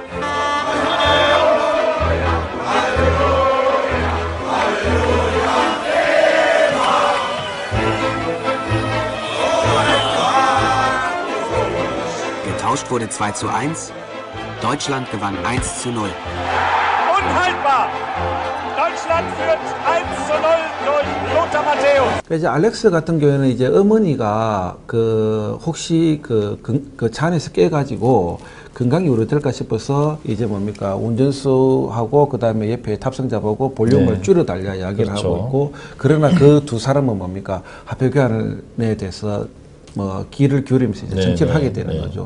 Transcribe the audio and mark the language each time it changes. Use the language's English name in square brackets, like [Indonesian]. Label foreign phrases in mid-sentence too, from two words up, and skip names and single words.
[German] Getauscht wurde 2:1, Deutschland gewann 1:0. Unhaltbar! Deutschland führt 1:0 durch Lothar Matthäus. [Korean] 그러니까 이제 알렉스 같은 경우에는 이제 어머니가 그 혹시 그 차 안에서 깨가지고 건강이 우려될까 싶어서 이제 뭡니까 운전수하고 그 다음에 옆에 탑승자 보고 볼륨을 줄여달라 이야기를 그렇죠. 하고 있고 그러나 그 두 사람은 뭡니까 화폐 교환에 대해서 뭐 귀를 기울이면서 이제 정치를 하게 되는 거죠.